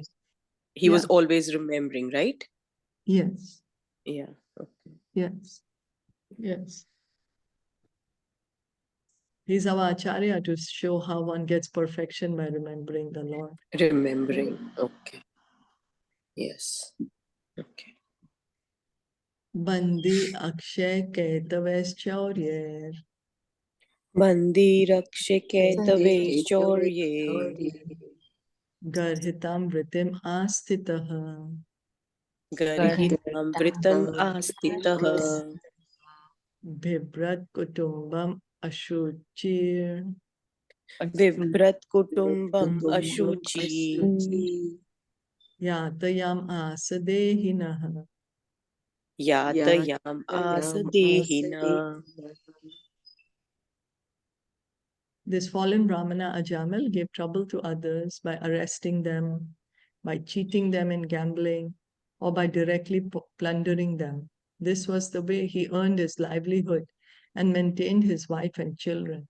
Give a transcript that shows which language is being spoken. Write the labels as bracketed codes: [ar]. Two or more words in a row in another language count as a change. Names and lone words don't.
[en] He was always remembering, right? Yes. Yeah. Okay. Yes. He's our Acharya to show how one gets perfection by remembering the Lord. Remembering. Okay. Yes. Okay. [sa] Bandi Akshay Caitavaischauryer. Bandi rakshe kaitave shaurye Garhitam Vritim Astitaha. garhitam vritam astitaha Bhibrat Kutumbam Ashuchir. vibrat kutumbam ashuchi Yatayam Asadehinaha. yatayam asadehina. [en] This fallen Brahmana Ajāmila gave trouble to others by arresting them, by cheating them in gambling, or by directly plundering them. This was the way he earned his livelihood and maintained his wife and children.